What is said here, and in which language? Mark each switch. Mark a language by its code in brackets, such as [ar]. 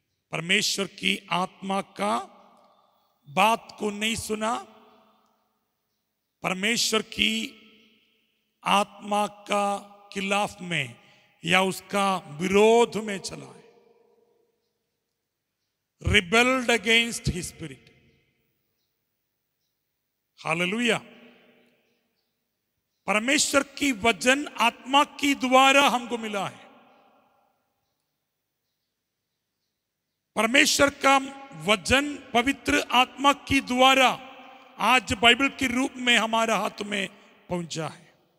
[hi] परमेश्वर की आत्मा का बात को नहीं सुना, परमेश्वर की आत्मा का खिलाफ में या उसका विरोध में चला है। [en] Rebelled against his spirit। [hi] Hallelujah. परमेश्वर की वचन आत्मा की द्वारा हमको मिला है। परमेश्वर का वचन पवित्र आत्मा की द्वारा आज बाइबल के रूप में हमारे हाथ में पहुंचा है।